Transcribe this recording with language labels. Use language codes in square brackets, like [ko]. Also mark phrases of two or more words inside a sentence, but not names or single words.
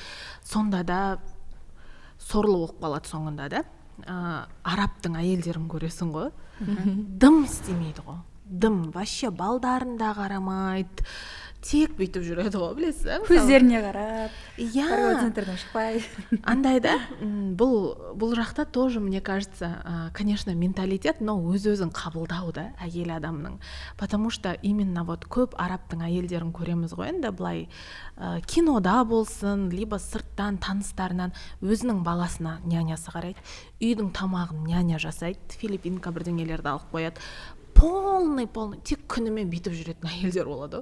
[kk] Сонда да сорлы болып қалады соңында да. Арабтың әйелдерін көресің ғой, дым істемейді ғой. Дым, вообще балдарын да қарамайды, тек бүйтіп жүреді ғой, білесіз? Көздеріне қарап, [ru] торговый центрден [kk] шықпай. Андай да, бұл жақта [ru] тоже, мне кажется, конечно, менталитет, но [kk] өз-өзін қабылдау да әйел адамның. [ru] Потому что именно вот [kk] көп арабтың әйелдерін көреміз ғой, енді былай кинода болсын, либо сырттан таныстарынан өзінің баласына нянясы қарайды, үйдің тамағын няня жасайды, филиппинка бірдеңелерді алып қояды. Полный, тек күнімен бүйтіп жүретін әйелдер болады.